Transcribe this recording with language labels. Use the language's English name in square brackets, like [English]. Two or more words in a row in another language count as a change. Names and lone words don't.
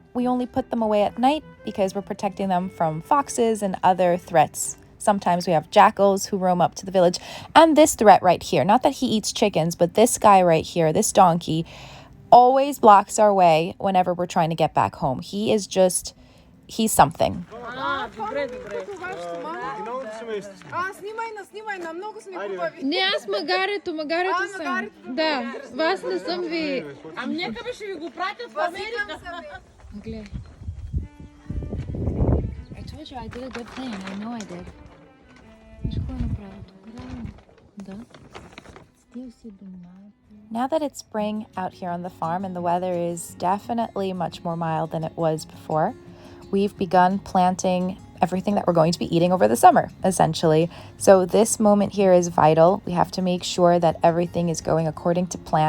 [English] We only put them away at night because we're protecting them from foxes and other threats. Sometimes we have jackals who roam up to the village. And this threat right here, not that he eats chickens, but this guy right here, this donkey, always blocks our way whenever we're trying to get back home. He's something. [Bulgarian] Не, аз магарето съм. Да, вас не съм ви... Ами нека бе ще ви го пратят в Америка. Гледай. [English] I told you I did a good thing. I know I did. [Bulgarian] Виж какво е направил тук? Да. Стил си дома. [English] Now that it's spring out here on the farm and the weather is definitely much more mild than it was before, we've begun planting everything that we're going to be eating over the summer, essentially. So this moment here is vital. We have to make sure that everything is going according to plan.